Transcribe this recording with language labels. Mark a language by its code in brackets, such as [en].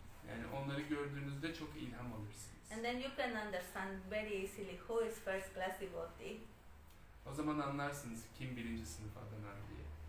[tr] Yani onları gördüğünüzde çok ilham alırsınız. [en] And then you can understand very easily who is first class devotee. [tr] O zaman anlarsınız kim birinci sınıf adanan diye.